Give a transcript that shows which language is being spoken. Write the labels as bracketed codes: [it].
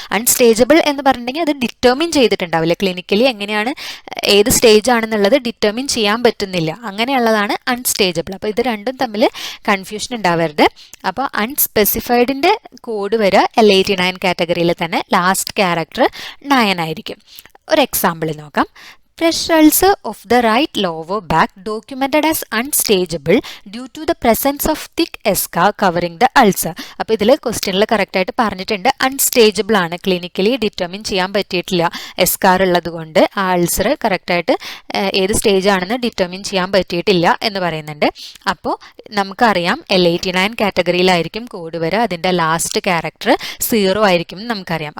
[ml] അൺസ്റ്റേജബിൾ എന്ന് പറഞ്ഞിട്ടുണ്ടെങ്കിൽ അത് ഡിറ്റർമിൻ ചെയ്തിട്ടുണ്ടാവില്ല, ക്ലിനിക്കലി എങ്ങനെയാണ് ഏത് സ്റ്റേജ് ആണെന്നുള്ളത് ഡിറ്റർമിൻ ചെയ്യാൻ പറ്റുന്നില്ല. അങ്ങനെയുള്ളതാണ് അൺസ്റ്റേജബിൾ. അപ്പോൾ ഇത് രണ്ടും തമ്മിൽ കൺഫ്യൂഷൻ ഉണ്ടാവരുത്. അപ്പോൾ അൺസ്പെസിഫൈഡിൻ്റെ കോഡ് വരെ L89 കാറ്റഗറിയിൽ തന്നെ ലാസ്റ്റ് ക്യാരക്ടർ 9 ആയിരിക്കും. ഒരു എക്സാമ്പിൾ നോക്കാം. [en] Pressure ulcer of the right lower back documented as unstageable due to the presence of thick eschar covering the ulcer. [ml] അപ്പോൾ ഇതിൽ ക്വസ്റ്റ്യനിൽ കറക്റ്റായിട്ട് പറഞ്ഞിട്ടുണ്ട് അൺസ്റ്റേജബിൾ ആണ്, ക്ലിനിക്കലി ഡിറ്റർമിൻ ചെയ്യാൻ പറ്റിയിട്ടില്ല എസ്കാർ ഉള്ളത് കൊണ്ട് ആ അൾസർ കറക്റ്റായിട്ട് ഏത് സ്റ്റേജ് ആണെന്ന് ഡിറ്റർമിൻ ചെയ്യാൻ പറ്റിയിട്ടില്ല എന്ന് പറയുന്നുണ്ട്. അപ്പോൾ നമുക്കറിയാം L89 കാറ്റഗറിയിലായിരിക്കും കോഡ് വരിക, അതിൻ്റെ ലാസ്റ്റ് ക്യാരക്ടർ 0 ആയിരിക്കും നമുക്കറിയാം.